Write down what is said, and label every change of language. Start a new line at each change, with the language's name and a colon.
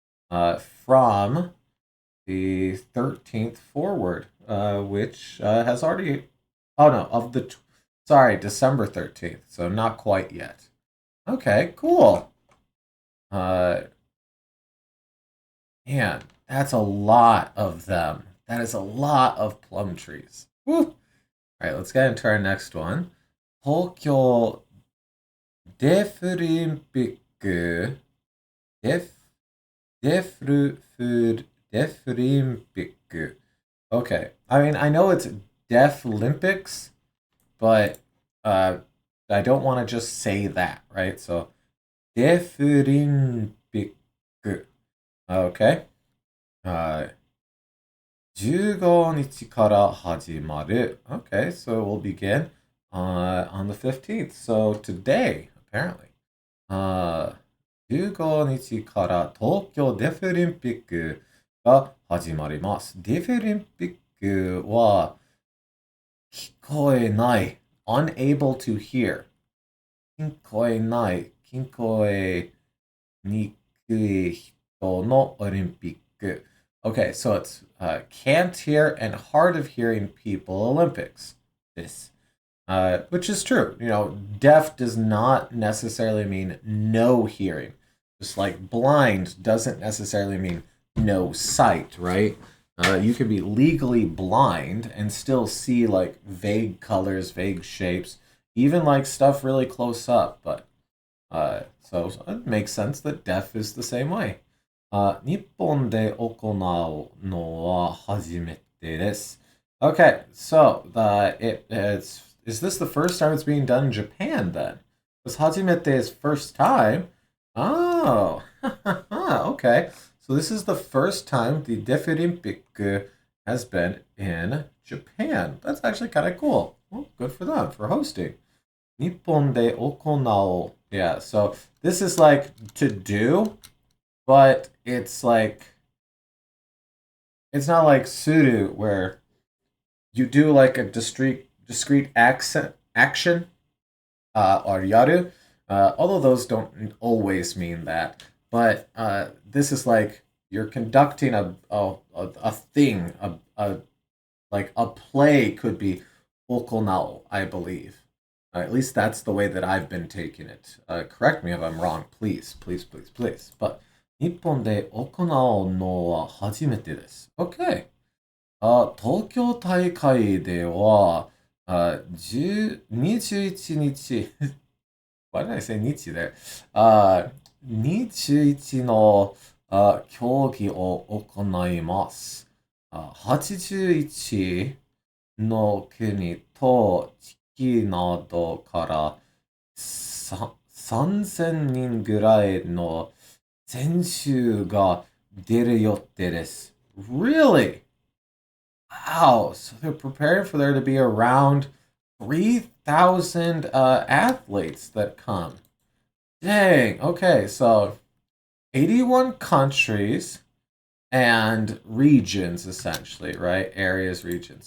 English: From the 13th forward, which has already, oh no, December 13th, so not quite yet. Okay, cool. Man, that's a lot of them. That is a lot of plum trees. Woo! All right, let's get into our next one.
Japanese: 東京デフリンピック、デフ、デフルフ、デフリンピック.
English: Okay. I mean, I know it's Deaf Olympics, but I don't want to just say that, right? So, Deaf Olympic. Okay.
Japanese: 15日から始まる.
English: Okay, so we'll begin on the 15th. So today, apparently.
Japanese: 15日から東京デフリンピックが始まります。デフリンピックは聞こえない。
English: unable to hear.
Japanese: 聞こえない。聞こえにくい人のオリンピック.
English: Okay, so it's can't hear and hard of hearing people Olympics. This. Which is true. You know, deaf does not necessarily mean no hearing. Just like blind doesn't necessarily mean no sight, right? You can be legally blind and still see like vague colors, vague shapes, even like stuff really close up. But so it makes sense that deaf is the same way.
Japanese: 日本で行うのは初めてです.
English: Okay, so is this the first time it's being done in Japan then? Was hajimete is first time? Oh, okay. So this is the first time the Defirimpiku has been in Japan. That's actually kind of cool. Well, good for them for hosting.
Japanese: Nippon de okonao.
English: Yeah, so this is like to do, but it's like it's not like suru where you do like a discrete action or yaru. Although those don't always mean that, but this is like you're conducting a thing, like a play could be okonao, I believe. At least that's the way that I've been taking it. Correct me if I'm wrong, please, please, please, please.
Japanese: But 日本で行うのは初めてです.
English: Okay.
Japanese: 東京大会では、21日
English: Why did I say 日 there?
Japanese: 21の、競技を行います。 81の国と地域などから3000人ぐらいの選手が出る予定です.
English: Really? Wow. So they're preparing for there to be around 3,000 athletes that come. Dang. Okay, so 81 countries and regions, essentially, right? Areas, regions.